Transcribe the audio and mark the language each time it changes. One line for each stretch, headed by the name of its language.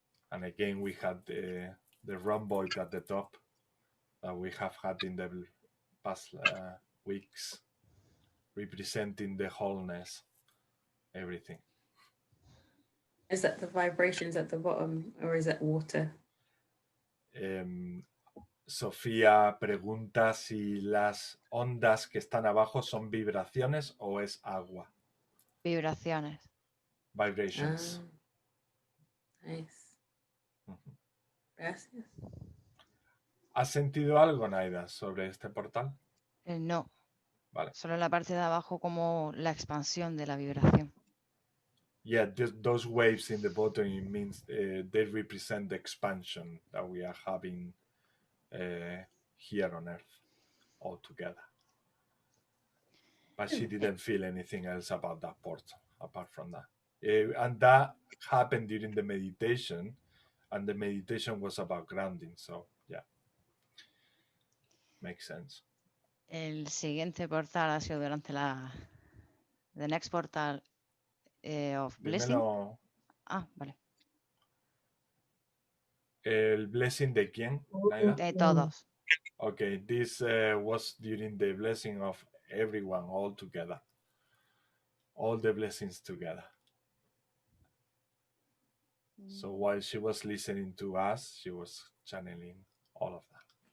English: And again, we had the rhomboid at the top that we have had in the past weeks, representing the wholeness, everything. Is that the vibrations at the bottom, or is that water?
Spanish: Sofía pregunta si las ondas que están abajo son vibraciones o es agua. Vibraciones.
English: Vibrations. Nice.
Spanish: Gracias. ¿Has sentido algo, Naida, sobre este portal? No. Vale. Solo en la parte de abajo como la expansión de la vibración.
English: Yeah, those waves in the bottom, it means they represent the expansion that we are having here on Earth all together. But she didn't feel anything else about that portal, apart from that. And that happened during the meditation, and the meditation was about grounding, so yeah. Makes sense.
Spanish: El siguiente portal ha sido durante
English: the next portal of blessing.
Spanish: Dímelo. Ah, vale. ¿El blessing de quién, Naida? De todos.
English: Okay, this was during the blessing of everyone all together. All the blessings together. So while she was listening to us, she was channeling all of that.